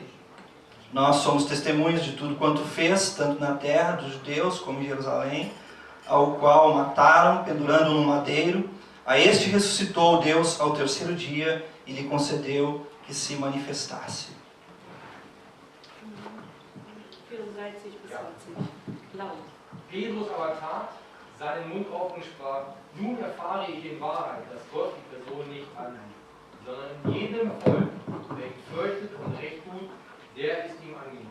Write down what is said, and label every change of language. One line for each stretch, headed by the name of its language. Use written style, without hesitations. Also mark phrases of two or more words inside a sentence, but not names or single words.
Portuguese: Nós somos testemunhas de tudo quanto fez, tanto na terra dos judeus como em Jerusalém, ao qual mataram, pendurando no madeiro. A este ressuscitou Deus ao terceiro dia e lhe concedeu que se manifestasse.
German: 34 bis 40. Laut. Petrus aber tat, seinen Mund auf und sprach: Nun erfahre ich in Wahrheit, dass Gott die Person nicht annimmt, sondern in jedem Volk, der ihn fürchtet und recht tut, der ist ihm angenommen.